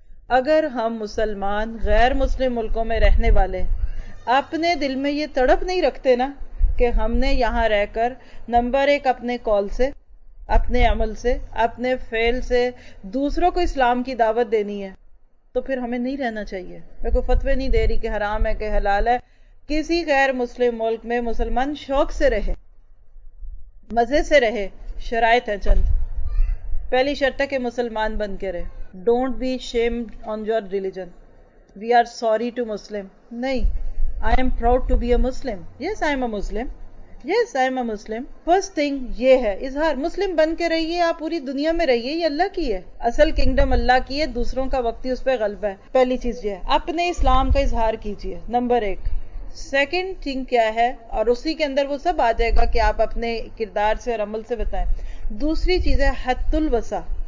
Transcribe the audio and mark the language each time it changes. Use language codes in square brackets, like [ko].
[ur] اگر ہم مسلمان غیر مسلم ملکوں میں رہنے والے اپنے دل میں یہ تڑپ نہیں رکھتے نا کہ ہم نے یہاں رہ کر نمبر 1 اپنے کال سے، اپنے عمل سے، اپنے فعل سے دوسروں کو اسلام کی دعوت دینی ہے، تو پھر ہمیں نہیں رہنا چاہیے. میں کوئی فتوے نہیں دے رہی کہ حرام ہے کہ حلال ہے. کسی غیر مسلم ملک میں مسلمان شوق سے رہے، مزے سے رہے. شرائط ہیں چند. پہلی شرط ہے کہ مسلمان بن کے رہے. [en] Don't be shamed on your religion. We are sorry to Muslim. نہیں، I am proud to be a Muslim. Yes, I am a Muslim. Yes, I am a Muslim. [ur] First thing یہ ہے اظہار. مسلم بن کے رہیے، آپ پوری دنیا میں رہیے، یہ اللہ کی ہے. اصل کنگڈم اللہ کی ہے، دوسروں کا وقتی اس پہ غلبہ ہے. پہلی چیز یہ ہے اپنے اسلام کا اظہار کیجیے، نمبر 1. سیکنڈ تھنگ کیا ہے، اور اسی کے اندر وہ سب آ جائے گا کہ آپ اپنے کردار سے اور عمل سے بتائیں. دوسری چیز ہے حد الوسع.